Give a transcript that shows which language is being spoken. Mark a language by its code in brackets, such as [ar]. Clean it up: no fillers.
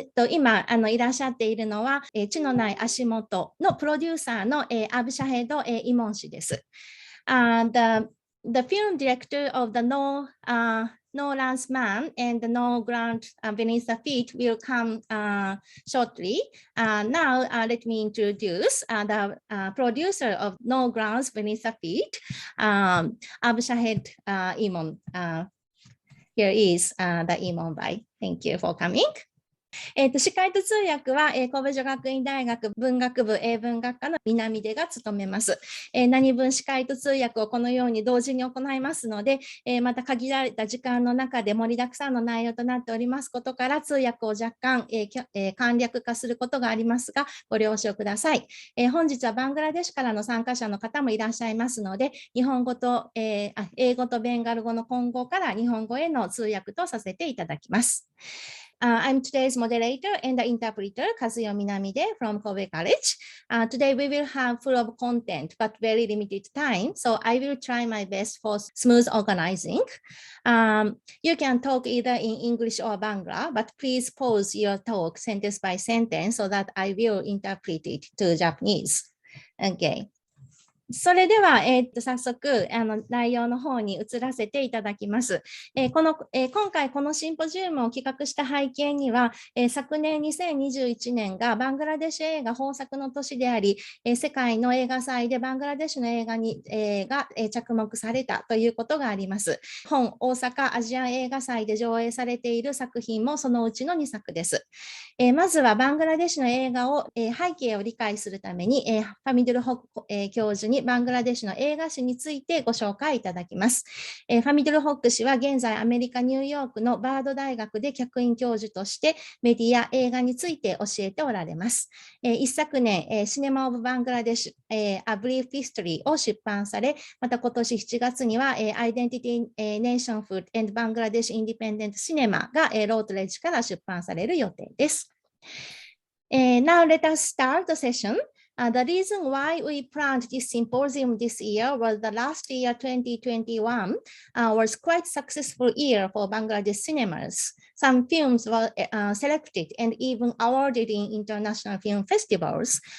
[ja] 今いらっしゃっているのは地のない足元のプロデューサーのアブ・シャヘド・イモン氏です。 [en] The film director of the No No Lance Man and No Ground Beneath the Feet will come shortly. Now, let me introduce the producer of No Grounds Beneath the Feet, Shahed Emon. Here is the Emon by. Thank you for coming. [ja] 司会と通訳は、神戸女学院大学文学部英文学科の南出が務めます。何分司会と通訳をこのように同時に行いますので、また限られた時間の中で盛りだくさんの内容となっておりますことから、通訳を若干、簡略化することがありますが、ご了承ください。本日はバングラデシュからの参加者の方もいらっしゃいますので、日本語と、英語とベンガル語の混合から日本語への通訳とさせていただきます。 [en] I'm today's moderator and the interpreter, Kazuyo Minamide from Kobe College. Today we will have full of content, but very limited time. So I will try my best for smooth organizing. You can talk either in English or Bangla, but please pause your talk sentence by sentence so that I will interpret it to Japanese. Okay. [ja] それでは、早速内容の方に移らせていただきます。今回このシンポジウムを企画した背景には、昨年2021年がバングラデシュ映画豊作の年であり、世界の映画祭でバングラデシュの映画が着目されたということがあります。本大阪アジアン映画祭で上映されている作品もそのうちの2作です。まずはバングラデシュの映画を、背景を理解するために、ファミドゥルホック、教授にバングラデシュの映画史についてご紹介いただきます。ファミドゥルホック氏は現在アメリカ・ニューヨークのバード大学で客員教授としてメディア・映画について教えておられます。一昨年、シネマ・オブ・バングラデシュ、A Brief History を出版され、また今年7月には、Identity Nationhood and Bangladesh Independent Cinema が、ロートレッジから出版される予定です。 [en] Now let us start the session. The reason why we planned this symposium this year was the last year 2021 was quite successful year for Bangladesh cinemas. Some films were selected and even awarded in international film festivals.